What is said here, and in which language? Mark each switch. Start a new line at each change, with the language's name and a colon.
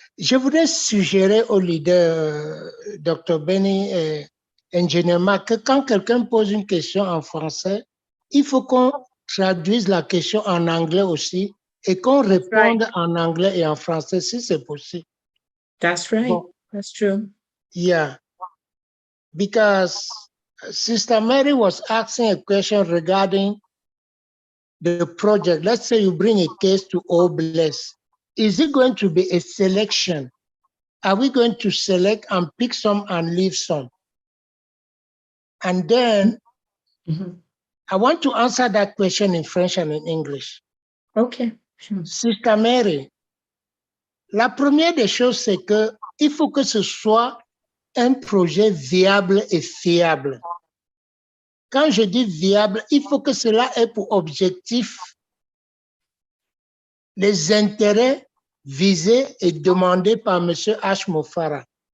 French: Je voudrais suggérer au leader, Dr. Benny et Ingénieur Marc, que quand quelqu'un pose une question en français, il faut qu'on traduise la question en anglais aussi et qu'on réponde en anglais et en français si c'est possible.
English: That's right.
French: Bon.
English: That's true. Yeah. Because Sister Mary was asking a question regarding the project. Let's say you bring a case to Obless. Is it going to be a selection? Are we going to select and pick some and leave some? And then I want to answer that question in French and in English. Okay. Sure.
French: Sister Mary, la première des choses, c'est que il faut que ce soit un projet viable et fiable. Quand je dis viable, il faut que cela ait pour objectif les intérêts visés et demandés par M. H. Mofara.